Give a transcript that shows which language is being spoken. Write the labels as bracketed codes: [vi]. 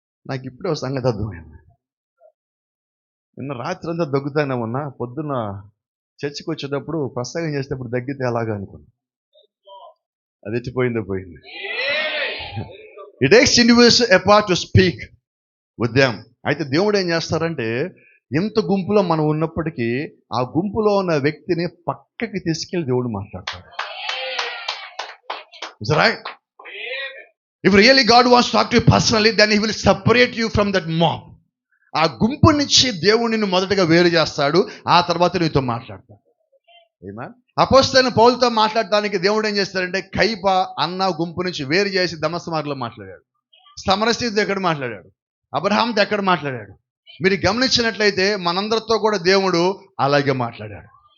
[te] నాకు ఇప్పుడే ఒక సంగతి అర్థమైంది. నిన్న రాత్రి అంతా దగ్గుతానే ఉన్నా, పొద్దున్న చర్చికి వచ్చేటప్పుడు ప్రసంగం చేసేటప్పుడు దగ్గితే ఎలాగా అనుకున్నా. అది ఎత్తిపోయిందో పోయింది. [en] It takes individuals apart to speak with them. [te] అయితే దేవుడు ఏం చేస్తారంటే, ఎంత గుంపులో మనం ఉన్నప్పటికీ ఆ గుంపులో ఉన్న వ్యక్తిని పక్కకి తీసుకెళ్ళి దేవుడు మాట్లాడతాడు. [en] Is that right? If really God wants to talk to you personally, then he will separate you from that mob. [te] ఆ గుంపు నుంచి దేవుడు నిన్ను మొదటగా వేరు చేస్తాడు, ఆ తర్వాత నీతో మాట్లాడతాడు. ఆమేన్. అపోస్తలుడైన పౌలుతో మాట్లాడటానికి దేవుడు ఏం చేస్తాడంటే, కైప అన్న గుంపు నుంచి వేరు చేసి దమస్కు మార్గంలో మాట్లాడాడు. సమరస్థితితో ఎక్కడ మాట్లాడాడు, అబ్రహాంతో ఎక్కడ మాట్లాడాడు. మీరు గమనించినట్లయితే మనందరితో కూడా దేవుడు అలాగే మాట్లాడాడు.